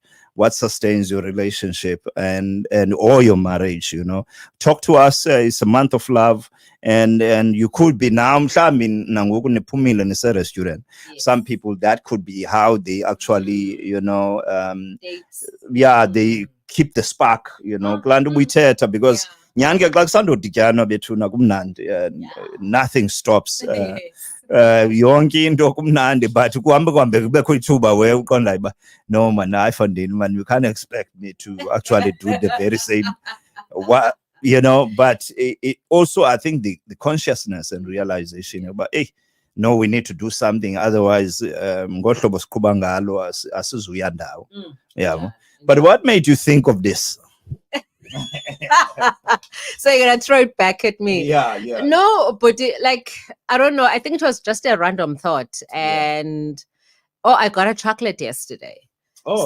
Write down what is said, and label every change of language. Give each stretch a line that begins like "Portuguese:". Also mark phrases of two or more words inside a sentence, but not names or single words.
English: What sustains your relationship and or your marriage, you know. Talk to us. It's a month of love, and you could be now a restaurant. Some people, that could be how they actually, you know, they keep the spark, you know.
Xhosa: Because nyange xa kusandodityana bethuna kumnandi,
English: nothing stops.
Xhosa: Yonke into kumnandi,
English: but
Xhosa: kuhambe kubekho ithuba
English: where
Xhosa: uqonda uba
English: no man, ayifandeni man, you can't expect me to actually do the very same what, you know. But it also, I think the consciousness and realization about, hey, no, we need to do something, otherwise
Xhosa: ngohlobo siqhuba ngalo asizuya ndawo.
English: Yeah. But what made you think of this? So you're gonna throw it back at me? Yeah. No, but like, I don't know. I think it was just a random thought, and I got a chocolate yesterday. Oh.